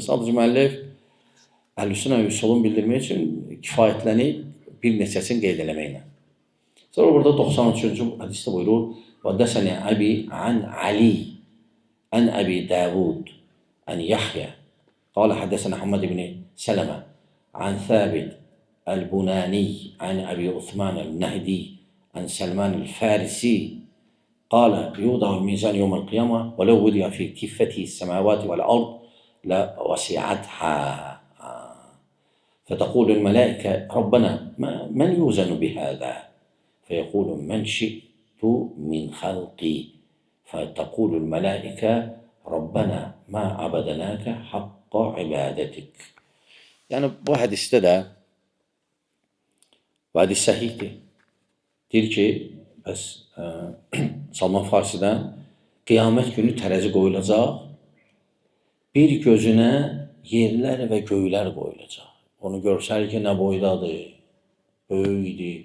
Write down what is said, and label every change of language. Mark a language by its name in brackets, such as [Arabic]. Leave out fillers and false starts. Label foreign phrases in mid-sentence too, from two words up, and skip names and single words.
[Azerbaijani] Sadəcə müəllif Əhl-i-Sünnə və Üsulun bildirmək üçün kifayətlənib bir neçəsini qeyd eləməklə. Sonra burada 93-cü hədisdə buyurur: [Arabic] "وحدثني أبي عن علي عن أبي داود عن يحيى قال حدثنا محمد بن سلمة عن ثابت البناني عن أبي عثمان النهدي عن سلمان الفارسي قال يوضع الميزان يوم القيامة ولو وضع في كفته السماوات والأرض لوسعتها فتقول الملائكة ربنا من يوزن بهذا فيقول من شئت من خلقي فتقول الملائكة ربنا ما عبدناك حق عبادتك. [Azerbaijani] Yani bu hadiste de və hadis səhihdir. Deyir ki, bəs Salman Farsidən qiyamət günü tərəzi qoyulacaq, bir gözünə yerlər və göylər qoyulacaq. Onu görsəl ki, nə boydadır, böyükdir.